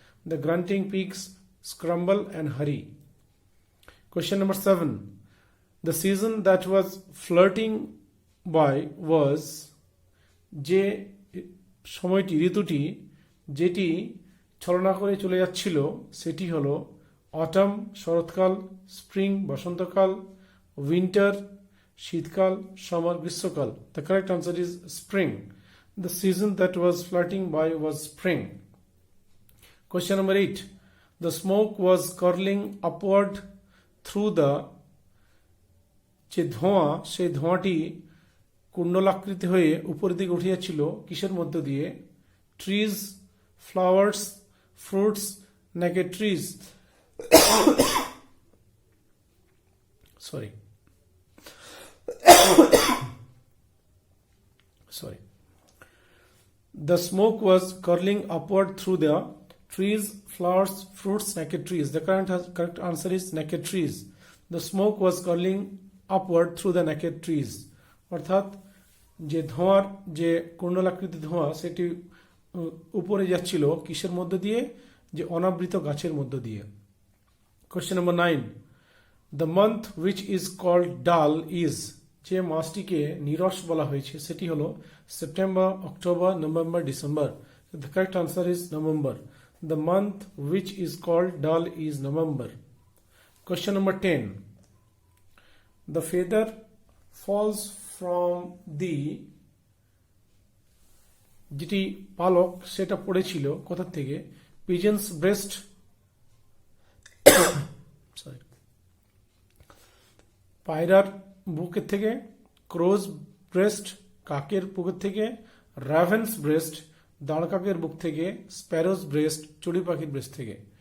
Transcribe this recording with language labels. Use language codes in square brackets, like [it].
[en] The grunting pigs scramble and hurry. Question number 7, the season that was flirting by was, [bn] যে সময়টি ঋতুটি যেটি ছলনা করে চলে যাচ্ছিল সেটি হলো অটাম শরৎকাল, স্প্রিং বসন্তকাল, উইন্টার শীতকাল, সামার গ্রীষ্মকাল। [en] The correct answer is spring. The season that was floating by was spring. Question number 8. The smoke was curling upward through the [bn] যে ধোঁয়া সেই ধোঁয়াটি কুণ্ডলাকৃতি হয়ে উপরের দিকে উঠে যাচ্ছিল কিসের মধ্য দিয়ে? [en] Trees, flowers, fruits, naked trees. Sorry The smoke was curling upward through the trees, flowers, fruits, naked trees. The correct answer is naked trees. The smoke was curling upward through the naked trees. [bn] অর্থাৎ যে ধোঁয়ার যে কুণ্ডলাকৃতি ধোঁয়া সেটি উপরে যাচ্ছিল কিসের মধ্য দিয়ে? যে অনাবৃত গাছের মধ্য দিয়ে। [en] Question number 9. The month which is called dull is, [bn] যে মাসটিকে নীরস বলা হয়েছে সেটি হলো September, October, November, December. [en] The correct answer is November. The month which is called dull is November. Question number 10. The feather falls from the, [bn] যেটি পালক সেটা পড়েছিল কোথা থেকে? [en] pigeon's breast, [bn] সরি, পায়রার বুকের থেকে, [en] crow's breast [bn] কাকের বুকের থেকে, [en] raven's breast [bn] দাঁড় কাকের বুক থেকে, [en] sparrow's breast [bn] চড়ুই পাখির ব্রেস্ট থেকে।